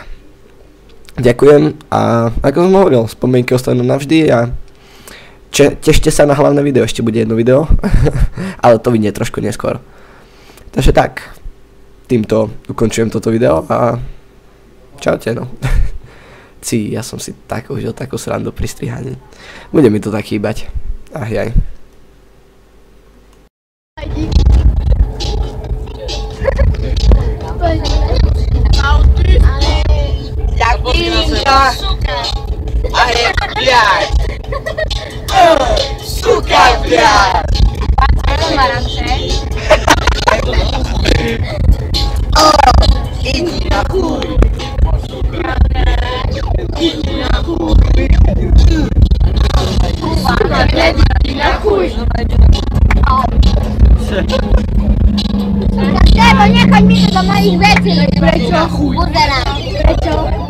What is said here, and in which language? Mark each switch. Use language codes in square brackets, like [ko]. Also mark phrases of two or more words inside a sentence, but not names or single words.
[sk] Ďakujem a ako som hovoril, spomienky ostanú navždy a tešte sa na hlavné video, ešte bude jedno video, ale to vyjde trošku neskôr. Takže tak, týmto ukončujem toto video a čaute no. Ja som si tak užil takú srandu pri strihaní. Bude mi to tak chýbať. Jaj. [ru] Сука, блядь! Иди нахуй! Иди нахуй! Иди нахуй! [pl] Trzeba nie chodź mi do moich rzeczy, Burgera.